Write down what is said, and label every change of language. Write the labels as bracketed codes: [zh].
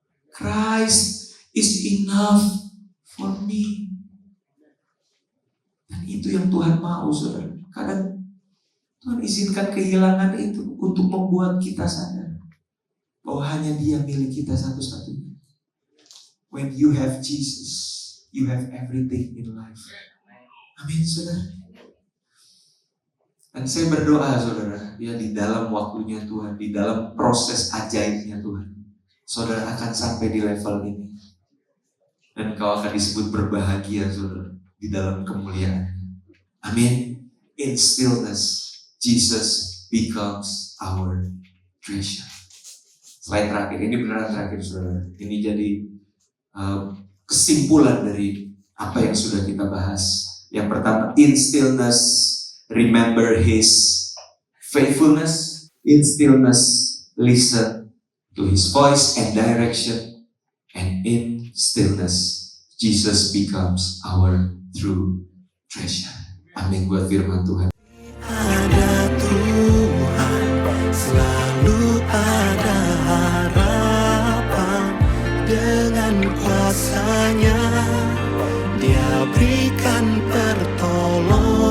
[en] Christ is enough for me. [id] Dan itu yang Tuhan mau, saudara. Kadang Tuhan izinkan kehilangan itu untuk membuat kita sadar bahwa hanya Dia milik kita satu-satunya. [en] When you have Jesus, you have everything in life. [id] Amin, saudara. Dan saya berdoa, saudara, ya, di dalam waktunya Tuhan, di dalam proses ajaibnya Tuhan, saudara akan sampai di level ini. Dan kau akan disebut berbahagia, saudara, di dalam kemuliaan. Amin. [en] In stillness, Jesus becomes our treasure. [id] Slide terakhir, ini beneran terakhir, saudara. Ini jadi kesimpulan dari apa yang sudah kita bahas. Yang pertama, [en] in stillness, remember His faithfulness. In stillness, listen to His voice and direction. And in stillness, Jesus becomes our true treasure. [id] Amin buat firman Tuhan. Ada Tuhan, selalu ada harapan. Dengan kuasa-Nya Dia berikan pertolongan.